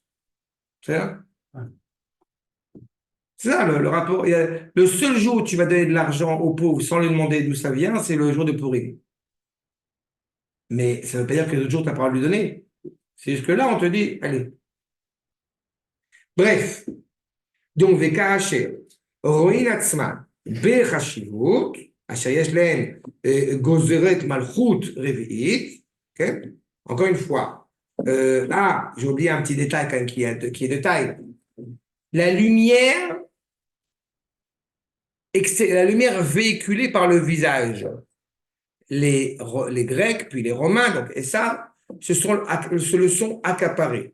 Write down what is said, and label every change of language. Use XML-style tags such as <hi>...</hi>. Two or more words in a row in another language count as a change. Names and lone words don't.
<fr>C'est ça? C'est ça le rapport. Le seul jour où tu vas donner de l'argent aux pauvres sans lui demander d'où ça vient, c'est le jour de Pourim. Mais ça ne veut pas dire que les autres jours, tu n'as pas à lui donner. C'est juste que là, on te dit, allez. Bref. Donc,</fr> <he>וכאשר ראו עצמם בחשיבות אשר יש להם גזרת מלכות רביעית.</he> <fr>Encore une fois. J'ai oublié un petit détail quand même qui est de taille. La lumière véhiculée par le visage. Les Grecs, puis les Romains, donc, et ça, se le sont accaparés.</fr>